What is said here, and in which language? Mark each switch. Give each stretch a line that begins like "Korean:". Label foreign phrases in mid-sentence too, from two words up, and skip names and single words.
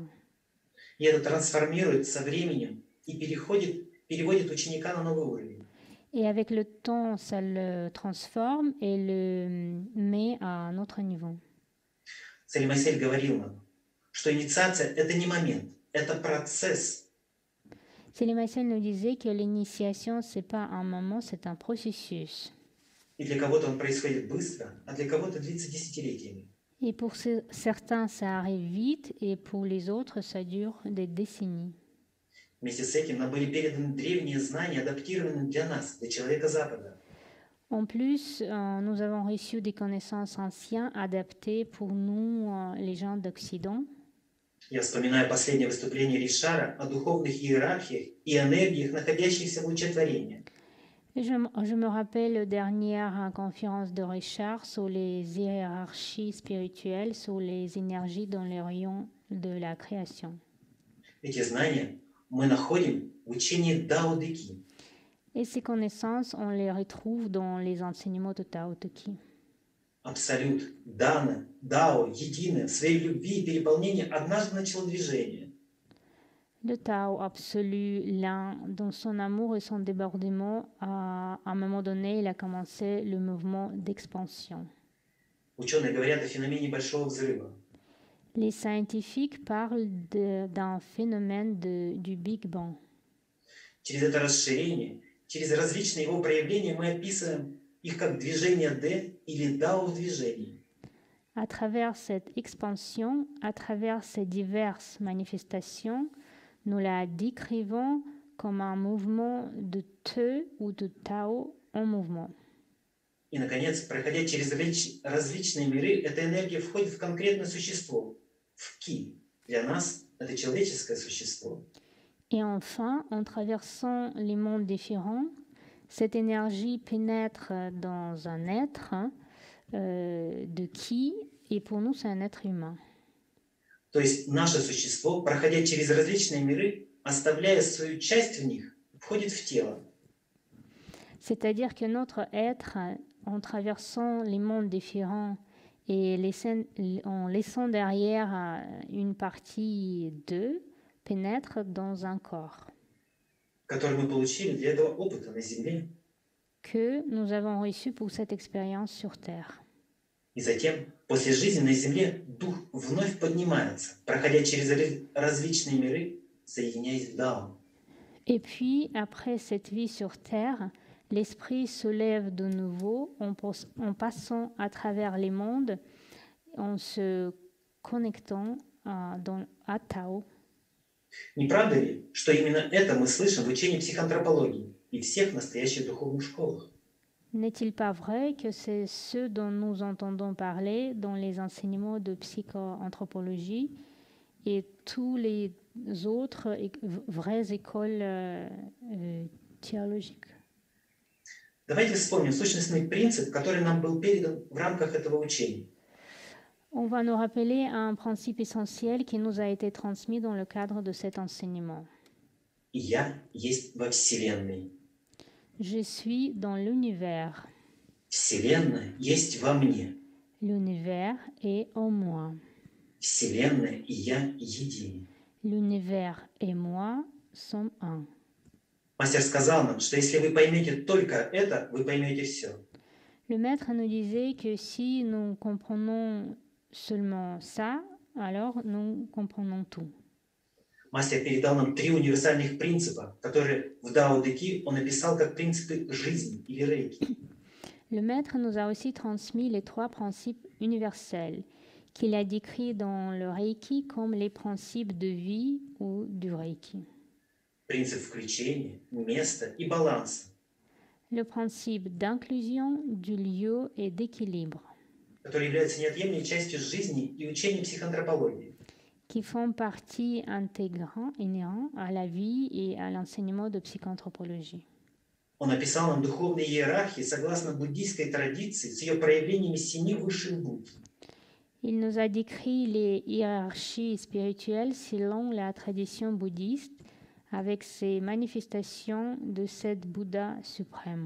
Russian: И это трансформирует со временем и переводит ученика на новый уровень.
French: Et avec le temps, ça le transforme et le met à un autre niveau.
Russian: Цель Майсель говорил нам, что инициация – это не момент, это процесс.
French: Céline Massel nous disait que l'initiation, ce n'est pas un moment, c'est un processus.
Russian: И для кого-то он происходит быстро, а для кого-то длится десятилетиями.
French: Et pour certains, ça arrive vite, et pour les autres, ça dure des décennies.
Russian: Вместе с этим нам были переданы древние знания, адаптированные для нас, для человека Запада.
French: En plus, nous avons reçu des connaissances anciennes adaptées pour nous, les gens d'Occident.
Russian: Я вспоминаю последнее выступление Ришара о духовных иерархиях и энергиях, находящихся в луче творения.
French: Je me rappelle la dernière conférence de Richard sur les hiérarchies spirituelles, sur les énergies dans les rayons de la création.
Russian: Эти знания мы находим в учении Дао Дэ Ки.
French: Et ces connaissances, on les retrouve dans les enseignements de Tao Te Ching.
Russian: Абсолют, Дана, Дао, единое, в своей любви и переполнении однажды начало движение.
French: Le Tao absolu, l'un, dans son amour et son débordement, à un moment donné, il a commencé le mouvement d'expansion.
Russian: Ученые говорят о феномене большого взрыва.
French: Les scientifiques parlent d'un phénomène du Big Bang.
Russian: Через это расширение, через различные его проявления мы описываем их как движение Д или Дао в движении.
French: À travers cette expansion, à travers ces diverses manifestations, nous la décrivons comme un mouvement de Te ou de Tao en mouvement.
Russian: И, наконец, проходя через различные миры, эта энергия входит в конкретное существо, в Ки. Для нас это человеческое существо.
French: Et enfin, en traversant les mondes différents, cette énergie pénètre dans un être de Ki, et pour nous, c'est un être humain.
Russian: То есть наше существо, проходя через различные миры, оставляя свою часть в них, входит в тело.
French: C'est-à-dire que notre être, en traversant les mondes différents et en laissant derrière une partie d'eux, pénètre dans un corps.
Russian: Который мы получили для этого опыта на Земле.
French: Que nous avons reçu pour cette expérience sur Terre.
Russian: И затем, после жизни на Земле, дух вновь поднимается, проходя через различные миры, соединяясь в Дао.
French: Et puis, après cette vie sur Terre, l'esprit se lève de nouveau en passant à travers les mondes, en se connectant à Tao.
Russian: Не правда ли, что именно это мы слышим в учении психоантропологии и всех настоящих духовных школах?
French: N'est-il pas vrai que c'est ce dont nous entendons parler dans les enseignements de psychoanthropologie et tous les autres vraies écoles théologiques?
Russian: Давайте вспомним сущностный принцип, который нам был передан в рамках этого учения.
French: On va nous rappeler un principe essentiel qui nous a été transmis dans le cadre de cet enseignement.
Russian: Я есть во Вселенной.
French: Je suis dans l'univers.
Russian: Вселенная есть во мне.
French: L'univers est en moi.
Russian: Вселенная и я едины.
French: L'univers et moi sommes un.
Russian: Мастер сказал нам, что если вы поймете только это, вы поймете все.
French: Le maître nous disait que si nous comprenons seulement ça, alors nous comprenons tout.
Russian: Мастер передал нам 3 универсальных принципа, которые в Дао Дэ Ки он описал как принципы жизни или рейки.
French: Le maître nous a aussi transmis les 3 principes universels qu'il a décrits dans le Reiki comme les principes de vie ou du Reiki.
Russian: Принцип включения, места и баланса,
French: Le principe d'inclusion, du lieu et d'équilibre,
Russian: который является неотъемлемой частью жизни и учения психоантропологии.
French: qui font partie inhérente à la vie et à l'enseignement de psychanthropologie.
Russian: Он описал нам духовные иерархии согласно буддийской традиции с ее проявлениями 7 высших Будд.
French: Il nous a décrit les hiérarchies spirituelles selon la tradition bouddhiste avec ses manifestations de 7 Bouddhas suprêmes.